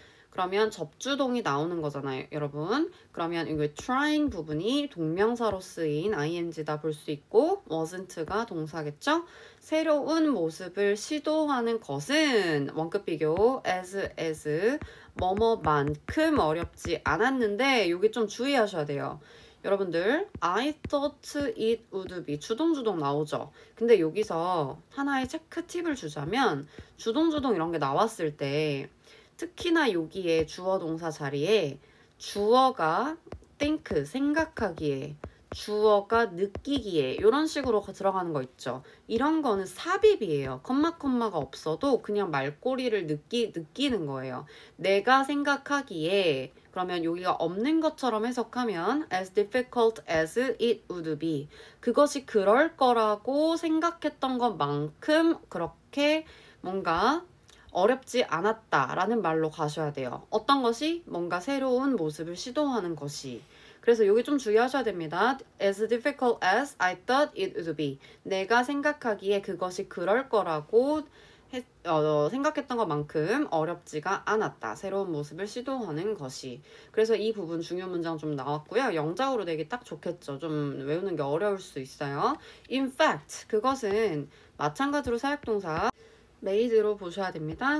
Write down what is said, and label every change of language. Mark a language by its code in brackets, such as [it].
[ko] 그러면 접주동이 나오는 거잖아요, 여러분. 그러면 이 trying 부분이 동명사로 쓰인 ing다 볼 수 있고 wasn't가 동사겠죠? 새로운 모습을 시도하는 것은 원급 비교 as 뭐뭐만큼 어렵지 않았는데 여기 좀 주의하셔야 돼요. 여러분들 [en] I thought it would be [ko] 주동주동 나오죠. 근데 여기서 하나의 체크 팁을 주자면 주동주동 이런 게 나왔을 때 특히나 여기에 주어 동사 자리에 주어가 think 생각하기에 주어가 느끼기에 이런 식으로 들어가는 거 있죠. 이런 거는 삽입이에요. 컴마가 없어도 그냥 말꼬리를 느끼는 거예요. 내가 생각하기에 그러면 여기가 없는 것처럼 해석하면 [en] as difficult as it would be [ko] 그것이 그럴 거라고 생각했던 것만큼 그렇게 뭔가 어렵지 않았다라는 말로 가셔야 돼요. 어떤 것이? 뭔가 새로운 모습을 시도하는 것이. 그래서 여기 좀 주의하셔야 됩니다. [en] As difficult as I thought it would be. [ko] 내가 생각하기에 그것이 그럴 거라고 생각했던 것만큼 어렵지가 않았다. 새로운 모습을 시도하는 것이. 그래서 이 부분 중요 문장 좀 나왔고요. 영작으로 내기 딱 좋겠죠. 좀 외우는 게 어려울 수 있어요. In fact, 그것은 마찬가지로 사역동사 made로 보셔야 됩니다.